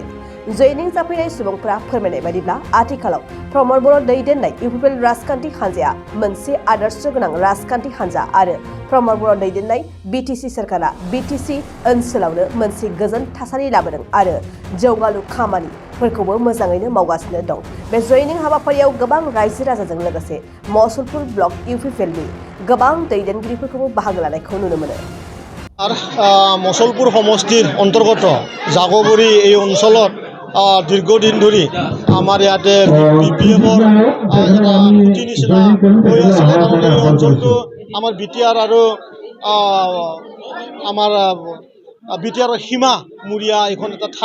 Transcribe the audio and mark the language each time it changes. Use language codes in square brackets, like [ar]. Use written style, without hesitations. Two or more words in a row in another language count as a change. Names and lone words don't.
[brx] जयनिं जाफैनाय सुबुंफ्रा फोरमायनाय बायदिब्ला आथिखालाव प्रमद बर' दैदेननाय इउपिपिएल राजखान्थि हान्जाया मोनसे आदर्श गोनां राजखान्थि हान्जा आरो प्रमद बर' दैदेननाय बिटिसि सरकारा बिटिसि ओनसोलावनो मोनसे गोजोन थासारि लाबोदों आरो जौगालु खामानिफोरखौबो मोजाङैनो मावगासिनो दं। बे जयनिं हाबाफारियाव गोबां रायजो राजाजों लोगोसे मसलपुर ब्लक इउपिपिएलनि गोबां दैदेनगिरिफोरखौबो बाहागो लानायखौ नुनो मोनो। [as] আর মসলপুর সমষ্টির অন্তর্গত জাগবৰী এই অঞ্চলত দীর্ঘদিন ধৰি আমাৰ ইয়াতে বিপিএফৰ এটা খুঁটি নিচিনা হৈ আছিলে। কাৰণ এই অঞ্চলটো আমাৰ বিটিআৰ আৰু আমাৰ বিটিআৰৰ সীমামূৰীয়া এখন এটা ঠাই।